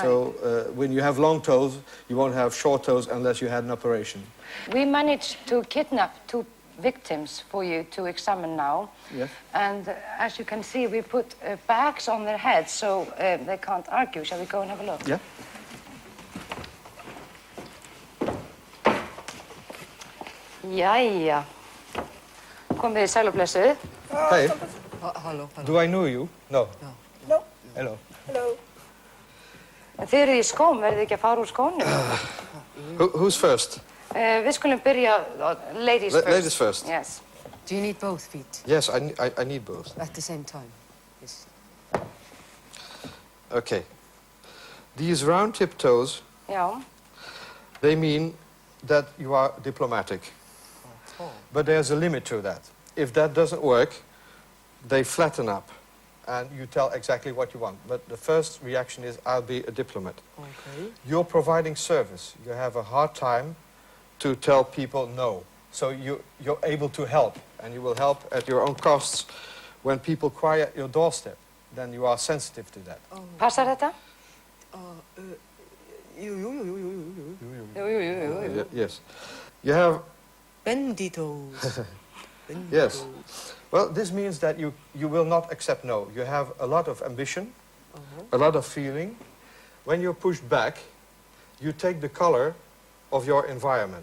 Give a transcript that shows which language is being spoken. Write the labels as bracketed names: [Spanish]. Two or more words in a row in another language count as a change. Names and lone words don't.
[English] So when you have long toes, you won't have short toes unless you had an operation. We managed to kidnap 2 victims for you to examine now. Yes. And as you can see, we put bags on their heads so they can't argue. Shall we go and have a look? Yeah. [Icelandic] Jæja. Komið þið sæl og blessuð. [English] Hey. Hello. Do I know you? No. No. Hello. [Icelandic] Þið eruð í skóm, verðið ekki að fara úr skónum? [English] Who's first? [Icelandic] Við skulum byrja, [English] ladies first. Ladies first. Yes. Do you need both feet Yes, I need both. at the same time? Yes. Okay. These round tip toes, [Icelandic] Já. [English] they mean that you are diplomatic. But there's a limit to that. If that doesn't work, they flatten up and you tell exactly what you want. But the first reaction is, I'll be a diplomat. Okay. You're providing service. You have a hard time to tell people no. So you're able to help, and you will help at your own costs. When people cry at your doorstep, then you are sensitive to that. [Icelandic] Passar þetta? Jú. [English] Yes. You have... Benditos. Yes. Well, this means that you will not accept no. You have a lot of ambition, a lot of feeling. When you're pushed back, you take the color of your environment.